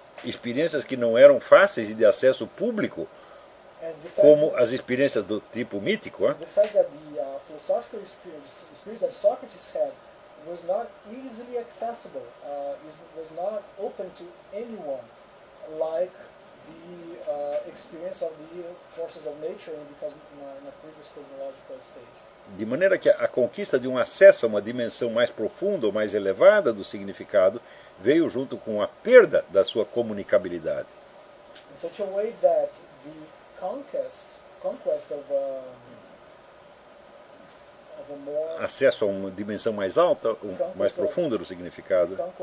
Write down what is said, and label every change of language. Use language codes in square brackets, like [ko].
[pt] Experiências que não eram fáceis e de acesso público, como as experiências do tipo mítico. [en] The fact that the philosophical experience that Socrates had was not easily accessible, was not open to anyone, like the experience of the forces of nature in a previous cosmological stage. [pt] De maneira que a conquista de um acesso a uma dimensão mais profunda ou mais elevada do significado veio junto com a perda da sua comunicabilidade. [en] In such a way that the conquest of [pt] acesso a uma dimensão mais alta, mais profunda do significado.